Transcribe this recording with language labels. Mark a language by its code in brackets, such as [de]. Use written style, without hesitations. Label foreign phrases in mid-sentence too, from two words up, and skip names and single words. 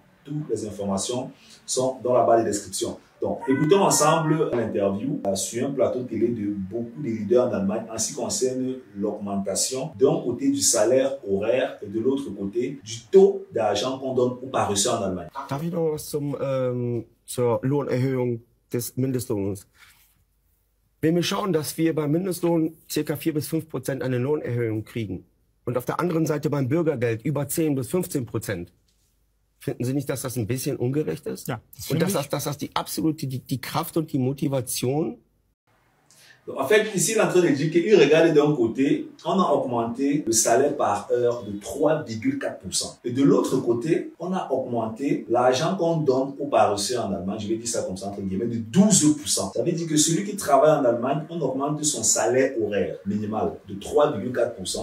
[fr] Toutes les informations sont dans la barre de description. Donc, écoutons ensemble l'interview sur un plateau télé de beaucoup de leaders en Allemagne en ce qui concerne l'augmentation d'un côté du salaire horaire et de l'autre côté du taux d'argent qu'on donne aux paresseux en Allemagne. [de] Darf ich noch was zur Lohnerhöhung des Mindestlohns? Wenn wir schauen, dass wir beim Mindestlohn ca. 4 bis 5% eine Lohnerhöhung kriegen und auf der anderen Seite beim Bürgergeld über 10 bis 15%, finden Sie nicht, dass das ein bisschen ungerecht ist? Ja, und dass das die absolute, die Kraft und die Motivation. [fr] En fait, ici, il est en train de dire qu'il regarde d'un côté, on a augmenté le salaire par heure de 3,4%. Et de l'autre côté, on a augmenté l'argent qu'on donne aux paresseux en Allemagne, je vais dire ça comme ça entre guillemets, de 12%. Ça veut dire que celui qui travaille en Allemagne, on augmente son salaire horaire minimal de 3,4%.